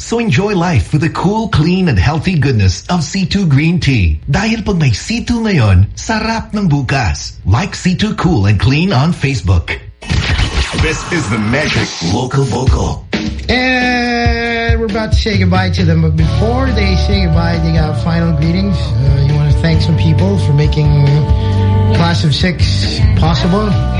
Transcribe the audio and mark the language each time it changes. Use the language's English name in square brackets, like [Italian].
[English] So enjoy life with the cool, clean, and healthy goodness of C2 Green Tea. [Filipino] Dahil pag may C2 ngayon, sarap ng bukas. [English] Like C2 Cool and Clean on Facebook. This is the Magic Local Vocal. And we're about to say goodbye to them, but before they say goodbye, they got final greetings. You want to thank some people for making Class of 6 possible? Yeah.